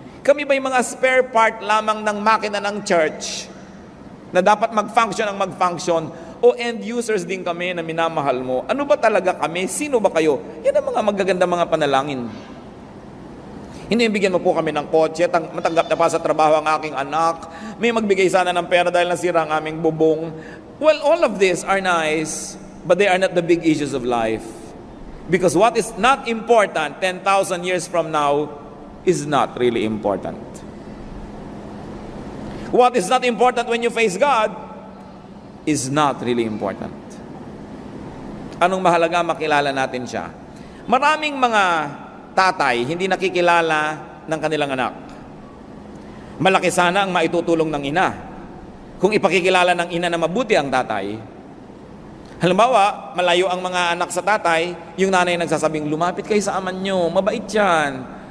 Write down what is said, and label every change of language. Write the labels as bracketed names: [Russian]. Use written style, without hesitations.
[Filipino] Kami ba'y mga spare part lamang ng makina ng church na dapat mag-function ang mag-function o end users din kami na minamahal mo? Ano ba talaga kami? Sino ba kayo? Yan ang mga magaganda mga panalangin. Hindi bigyan mo po kami ng kotse, matanggap na pa sa trabaho ang aking anak, may magbigay sana ng pera dahil nasira ang aming bubong. [English] Well, all of these are nice, but they are not the big issues of life. Because what is not important 10,000 years from now is not really important. What is not important when you face God is not really important. [Filipino] Anong mahalaga makilala natin siya? Maraming mga tatay hindi nakikilala ng kanilang anak. Malaki sana ang maitutulong ng ina kung ipakikilala ng ina na mabuti ang tatay. Halimbawa, malayo ang mga anak sa tatay, yung nanay nagsasabing, lumapit kayo sa aman nyo, mabait yan.